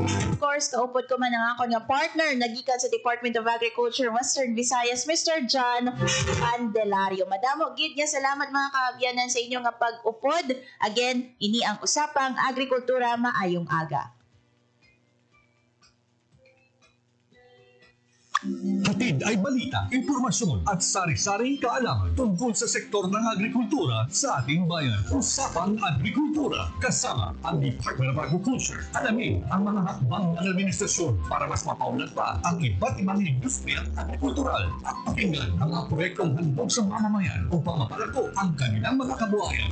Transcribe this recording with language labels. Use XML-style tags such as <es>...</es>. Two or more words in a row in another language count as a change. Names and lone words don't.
<en>Of course,</en> <hil>kaupod ko man ang ako nga partner, nagikan sa Department of Agriculture, Western Visayas, Mr. John Candelario. Madamo, gid nga salamat mga kabiyanan sa inyo nga pag-upod. Again, ini ang usapang agrikultura maayong aga.</hil> <tl>Hatid ay balita, impormasyon at sari-saring kaalaman tungkol sa sektor ng agrikultura sa ating bayan. Usapang Agrikultura kasama ang Department of Agriculture. Alamin ang mga hakbang ng administrasyon para mas mapaunlad pa ang iba't ibang industriya agrikultural at pakinggan ang mga proyektong handog sa mamamayan upang mapalago ang kanilang mga kabuhayan.</tl>